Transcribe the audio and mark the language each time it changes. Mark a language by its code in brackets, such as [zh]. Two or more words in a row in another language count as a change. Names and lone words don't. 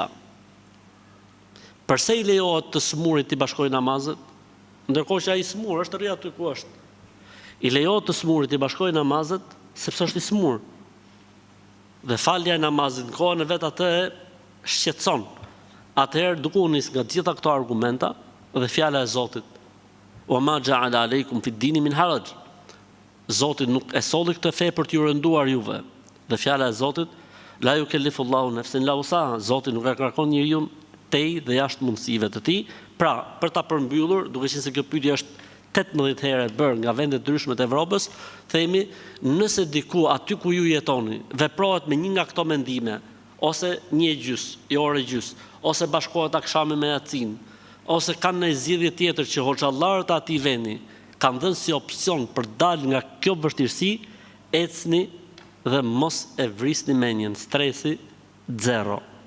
[sq] Përse i lejohet të smurit të bashkojë namazet, ndërkohë që ai smur është rri aty ku është? I lejohet të smurit të bashkojë namazet sepse është i smur. Dhe falja e namazit në kohën e vet atë e shqetëson. Atëherë duke u nis nga gjitha këto argumenta dhe fjala e Zotit: [ar] "وما جعل عليكم في الدين من حرج." [sq] Zoti nuk e solli këtë fe për t'ju rënduar juve. Dhe fjala e Zotit: [ar] "لا يكلف الله نفسا إلا وسعها." [sq] Zoti nuk e kërkon njeriu tej dhe jashtë mundësive të tij. Pra, për ta përmbyllur, duke qenë se kjo pyetje është 18 herë bërë nga vendet ndryshme të Evropës, themi, nëse diku aty ku ju jetoni veprohet me një nga këto mendime, ose një gjys, i orë gjys, ose bashkohet akshami me yacin, ose kanë një zgjidhje tjetër që hoxhallarët e atij vendi kanë dhënë si opsion për dalë nga kjo vështirësi, ecni dhe mos e vrisni mendjen, stresi 0.